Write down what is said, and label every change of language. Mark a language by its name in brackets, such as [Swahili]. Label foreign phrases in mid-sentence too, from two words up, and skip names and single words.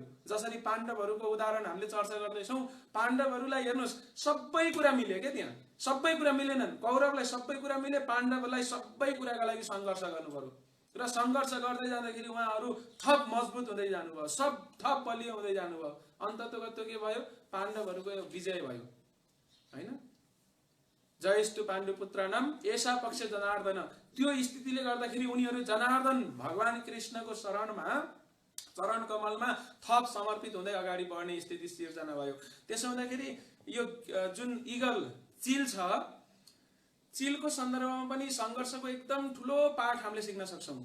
[Nepali] जसरी पाण्डवहरूको उदाहरण हामीले चर्चा गर्दैछौँ, पाण्डवहरूलाई हेर्नुहोस्, सबै कुरा मिल्यो क्या, त्यहाँ सबै कुरा मिलेनन्। कौरवलाई सबै कुरा मिले, पाण्डवलाई सबै कुराका लागि सङ्घर्ष गर्नु पर्यो। र सङ्घर्ष गर्दै जाँदाखेरि उहाँहरू थप मजबुत हुँदै जानुभयो, सब थप बलियो हुँदै जानुभयो। अन्ततोगत्तो के भयो, पाण्डवहरूको विजय भयो हैन। [Sanskrit] जयस्तु पाण्डुपुत्राणाम एषा पक्ष जनार्दन। [Nepali] त्यो स्थितिले गर्दाखेरि उनीहरू जनार्दन भगवान कृष्णको शरणमा, चरण कमलमा थप समर्पित हुँदै अगाडि बढ्ने स्थिति सिर्जना भयो। त्यसो हुँदाखेरि यो जुन इगल चिल छ, चिलको सन्दर्भमा पनि सङ्घर्षको एकदम ठुलो पाठ हामीले सिक्न सक्छौँ।